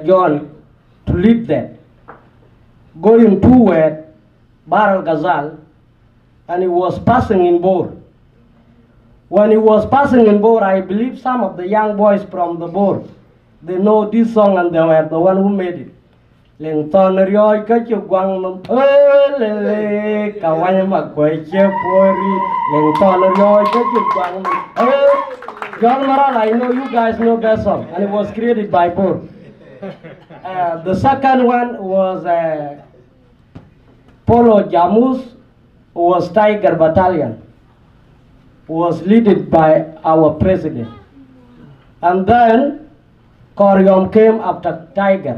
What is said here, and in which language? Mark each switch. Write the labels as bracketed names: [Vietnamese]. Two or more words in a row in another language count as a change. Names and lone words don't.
[English] John to lead that, going toward Bar al-Ghazal, and he was passing in Bor. When he was passing in Bor, I believe some of the young boys from the Bor, they know this song and they were the one who made it. [Dinka] Leng ton rioi ka chu gwang nom le Kawaj Makuei che pori leng ton rioi ka chu gwang nom John Maral, [English] I know you guys know that song, and it was created by Bor. The second one was Polo Jamus, who was Tiger Battalion, was led by our president, and then Koryom came after Tiger.